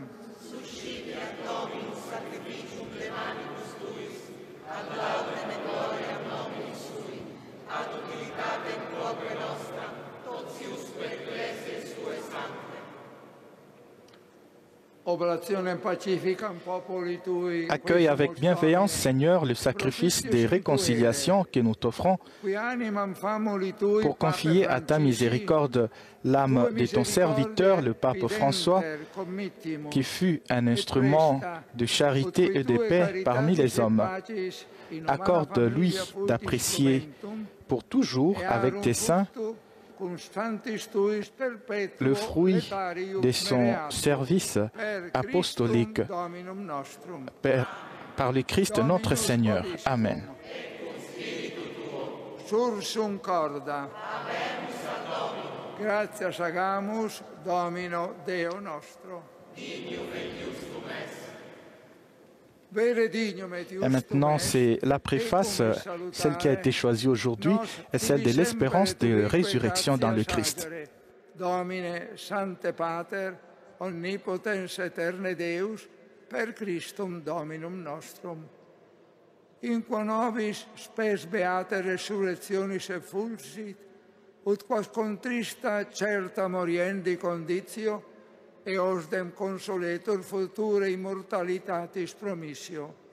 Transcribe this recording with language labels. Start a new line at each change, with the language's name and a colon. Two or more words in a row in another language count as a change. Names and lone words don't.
Latin: Suscipiat Dominus sacrificium clemanibus tuis, ad laudem et gloriam nominis sui, ad utilitatem proque nostra, totiusque ecclesiae suae sancte.
French: Accueille avec bienveillance, Seigneur, le sacrifice des réconciliations que nous t'offrons pour confier à ta miséricorde l'âme de ton serviteur, le pape François, qui fut un instrument de charité et de paix parmi les hommes. Accorde-lui d'apprécier pour toujours avec tes saints le fruit de son service apostolique par le Christ notre Seigneur. Amen.
Latin: Sursum corda. Gratias agamus Domino Deo nostro.
French: Et maintenant, c'est la préface, celle qui a été choisie aujourd'hui, est celle de l'espérance de résurrection dans le Christ.
Latin: Domine Sancte Pater, omnipotens eterne Deus, per Christum Dominum nostrum. In qua nobis spes beate resurrectionis effulsit, ut quas contrista certa moriendi conditio, eosdem consoletur future immortalitatis promissio.